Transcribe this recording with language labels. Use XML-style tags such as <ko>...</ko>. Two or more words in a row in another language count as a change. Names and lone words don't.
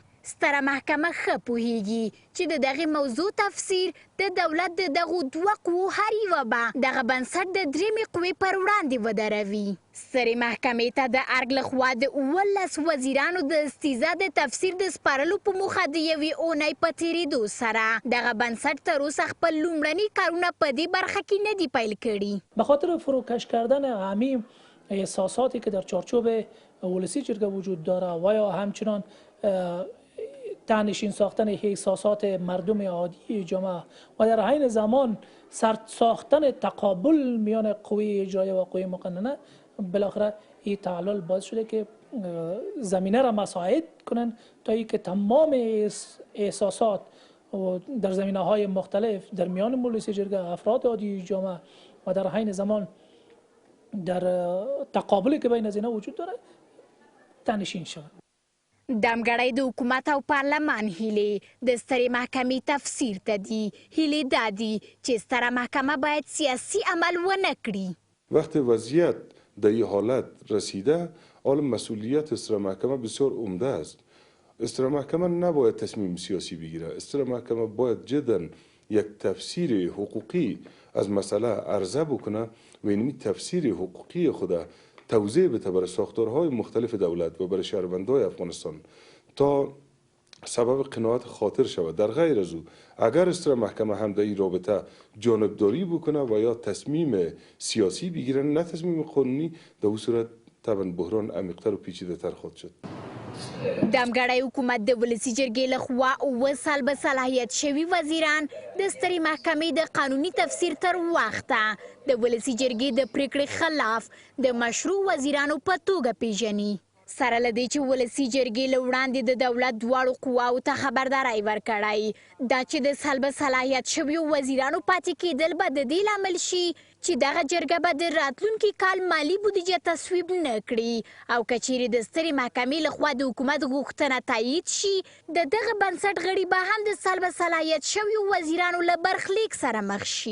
<ps>ستره محکمه ښه پوهیږي چې د دغې موضوع تفسیر د دولت د دغو دوه قوو هر یوه به دغه بنسټ د درېیمې قوې پر وړاندې ودروي. سترې محکمې ته د ارګ لخوا د 19 وزیرانو د استیضاء د تفسیر د سپارلو په موخه د یوې اونۍ په تېرېدو سره دغه بنسټ تر اوسه خپل لومړني کارونه په دې برخه کې نه دي پیل کړي.</ps> <fa>به خاطر فروکش کردن همین احساساتی که در چارچوب ولسی جرگه وجود داره و یا همچنان تنشین ساختن احساسات مردم عادی جامعه و در عین زمان سرد ساختن تقابل میان قوه اجرایی و قوه مقننه بالاخره این تعلل باعث شده که زمینه را مساعد کنن تا اینکه تمام احساسات و در زمینه های مختلف در میان مجلس جرگه، افراد عادی جامعه و در حین زمان در تقابلی که بین از اینا وجود داره تنشین شود.</fa> <ps>دمګړی د حکومت او پارلمان هیلې د سترې محکمې تفسیر ته دي. هیلې دا دي چې ستره محکمه باید سیاسي عمل ونه کړي.</ps> <fa>وقتی وضعیت در این حالت رسیده، حالا مسئولیت ستره محکمه بسیار عمده است. ستره محکمه نباید تصمیم سیاسی بگیره. ستره محکمه باید جدا یک تفسیر حقوقی از مسئله عرضه بکنه و این تفسیر حقوقی خود توضیح بده برای ساختارهای مختلف دولت و برای شهروندان افغانستان تا سبب قناعت خاطر شود. در غیر از او اگر ستره محکمه هم در این رابطه جانبداری بکنه و یا تصمیم سیاسی بگیره نه تصمیم قانونی، در اون صورت طبعا بحران عمیق‌تر و پیچیده‌تر خواهد شد.</fa> <ps>دمګړی حکومت د ولسي جرګې لخوا 7 سال به صلاحیت شوي وزیران د سترې محکمې د قانوني تفسیر تر وخته د ولسي جرګې د پریکړې خلاف د مشروع وزیرانو په توګه پیژني. سره له دې چې ولسي جرګې له وړاندې د دولت دواړو قواو ته خبرداری ورکړی دا چې د سلب صلاحیت شویو وزیرانو پاتې کېدل به د دې لامل شي چې دغه جرګه به د راتلونکي کال مالي بودیجه تصویب نه کړي او که چیرې د سترې محکمې لخوا د حکومت غوښتنه تایید شي د دغه بنسټ غړي به هم د سلب صلاحیت شویو وزیرانو له برخلیک سره مخ شي.</ps>